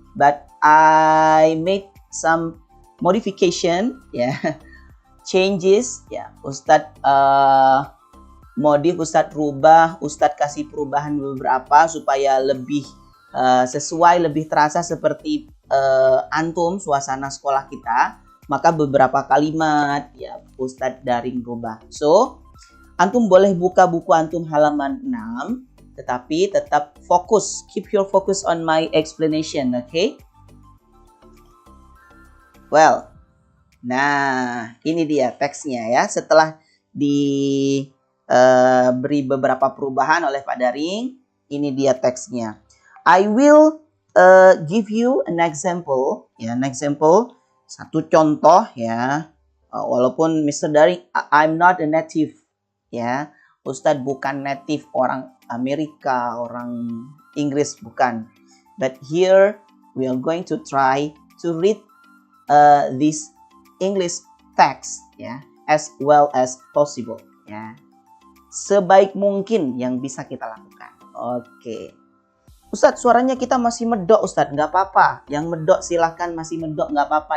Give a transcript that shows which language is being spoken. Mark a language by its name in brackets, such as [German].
[English] But I made some modification, changes, [Indonesian] Ustadz modif, Ustadz rubah, Ustadz kasih perubahan beberapa supaya lebih sesuai, lebih terasa seperti antum suasana sekolah kita. Maka beberapa kalimat, Ustadz Daring rubah. So, antum boleh buka buku antum halaman 6. Tetapi tetap fokus. [English] Keep your focus on my explanation, okay? [Indonesian] Well, nah ini dia teksnya ya. Setelah diberi beberapa perubahan oleh Pak Daring, ini dia teksnya. [English] I will give you an example, [Indonesian] satu contoh ya. Walaupun [English] Mr. Daring, I'm not a native, ya. [Indonesian] Ustadz bukan native orang Amerika, orang Inggris, bukan. [English] But here we are going to try to read this English text, as well as possible, [Indonesian] sebaik mungkin yang bisa kita lakukan. Oke. Ustadz, suaranya kita masih medok, Ustadz. Nggak apa-apa. Yang medok silahkan masih medok, nggak apa-apa.